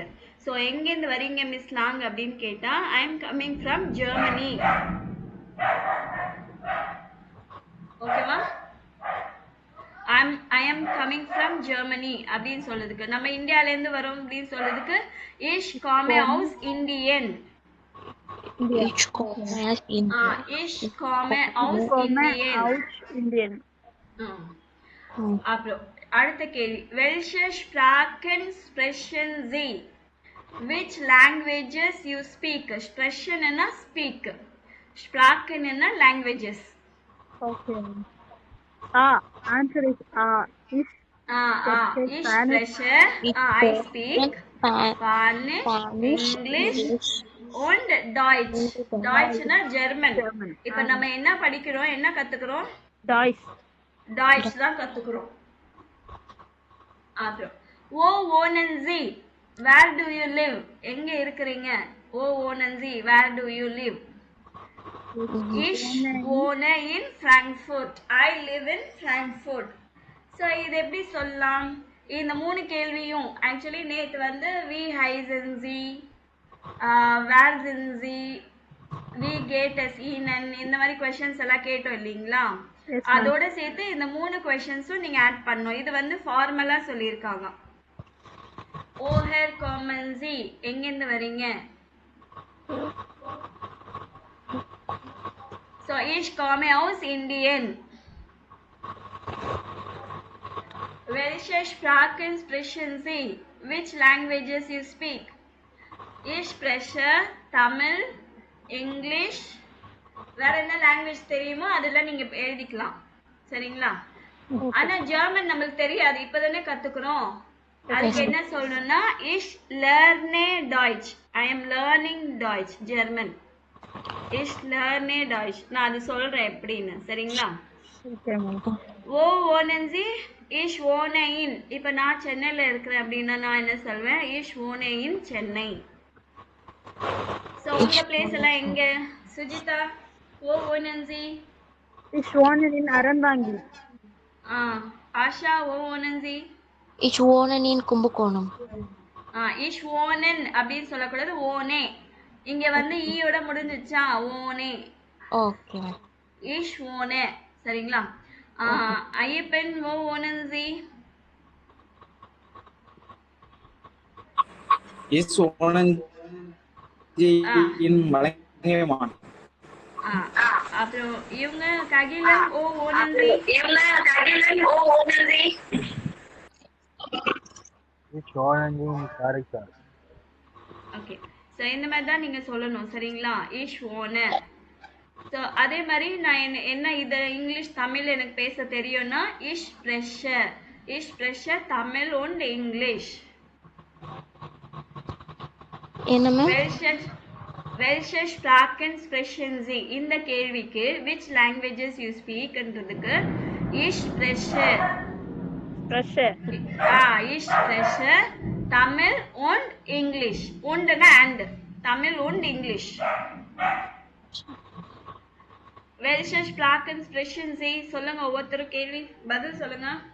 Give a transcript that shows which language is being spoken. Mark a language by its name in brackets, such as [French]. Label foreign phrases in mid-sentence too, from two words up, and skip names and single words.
[Tamil] ஸோ எங்கேருந்து வரீங்க மிஸ் லாங் அப்படின்னு கேட்டால் [English] I am coming from Germany. [Tamil] ஓகேவா? [English] I am coming from Germany [Tamil] அப்படின்னு சொல்றதுக்கு, நம்ம இந்தியாவிலேருந்து வரோம் அப்படின்னு சொல்றதுக்கு [German] Ich komme aus Indien. Ich komme aus Indien. [Tamil] அப்புறம் அடுத்த கேள்வி, [German] welche Sprachen sprechen Sie? [English] Which languages you speak? [Tamil] Sprechen என்ன speak, Sprachen என்ன languages. [English] Okay. Answer is Ich [German] spreche, [English] I speak Spanish, English [German] und Deutsch. [Tamil] Deutschனா German. இப்போ நம்ம என்ன படிக்கிறோம், என்ன கத்துக்கிறோம்? Deutsch தான் கத்துக்கிறோம். அப்புறம் [German] wo wohnen Sie? [English] Where do you live? [Tamil] எங்க இருக்கிறீங்க? [German] wo wohnen Sie? [English] Where do you live? [German] Ich wohne in Frankfurt. [English] I live in Frankfurt. [Tamil] ஸோ இது எப்படி சொல்லலாம்? இந்த 3 கேள்வியும் ஆக்சுவலி நேற்று வந்து [German] wie heißen Sie, wer sind Sie, wie geht es Ihnen, [Tamil] இந்த மாதிரி கொஸ்டின்ஸ் எல்லாம் கேட்டோம் இல்லைங்களா? அதோட சேர்த்து இந்த 3 கொஸ்டின்ஸும் நீங்க ஆட் பண்ணணும். இது வந்து ஃபார்மலா சொல்லியிருக்காங்க. [German] Woher kommen Sie, [Tamil] எங்கேருந்து வரீங்க? [German] ஸோ ich komme aus Indien. Welche Sprachen sprechen Sie? [English] Which languages you speak? [German] Ich spreche Tamil, English. [Tamil] வேற என்ன லாங்குவேஜ் தெரியுமோ அதெல்லாம் நீங்க எழுதிக்கலாம், சரிங்களா? ஆனா ஜெர்மன் நம்மளுக்கு தெரியாது, இப்பதானே கத்துக்கிறோம். அதுக்கு என்ன சொல்லணும்னா [German] ich lerne Deutsch. [English] I am learning Deutsch, German. [German] Ich lerne Deutsch. [Tamil] நான் அது சொல்றேன் எப்படின்னு, சரிங்களா? [German] wo wohnen Sie? Ich wohne in. [Tamil] இப்போ நான் சென்னையில இருக்கிறேன் அப்படின்னா நான் என்ன சொல்வேன்? [German] ich wohne in [Tamil] சென்னை. ஸோ உங்க பிளேஸ் எல்லாம் எங்க? சுஜிதா, [German] wo wohnen Sie? Ich wohne in Aranvangi. ஆஷா, wo wohnen Sie? Ich wohne in Kumbakonam. ich wohnen [Tamil] அப்படின்னு சொல்லக்கூடாது, ஓனே. இங்க வந்து ஈயோட முடிஞ்சிச்சா, ஓனே. ஓகே. [German] ich wohne, [Tamil] சரிங்களா? ஐயப்பன், [German] wo wohnen Sie? Ich wohne in Malangeman. [Tamil] அப்புறம் இவங்க ககிலன், [German] wo wohnen Sie? Ich wohne in Karaikal. [Tamil] ஓகே, ஸோ இந்த மாதிரி தான் நீங்க சொல்லணும், சரிங்களா? [German] ich wohne. [Tamil] ஸோ அதே மாதிரி நான் என்ன இது இங்கிலீஷ் தமிழ் எனக்கு பேச தெரியும்னா [German] ich spreche தமிழ் und இங்கிலீஷ். [Tamil] என்னமா? [German] welche Sprachen sprechen Sie? [Tamil] இந்த கேள்விக்கு [English] which languages you speak [Tamil] என்றதுக்கு [German] ich spreche தமிழ் und இங்கிலீஷ். [Tamil] உண்டுனா and, தமிழ் und இங்கிலீஷ். [German] welche Sprachen sprechen Sie? [Tamil] சொல்லுங்க, ஒவ்வொருத்தரும் கேள்வி பதில் சொல்லுங்க.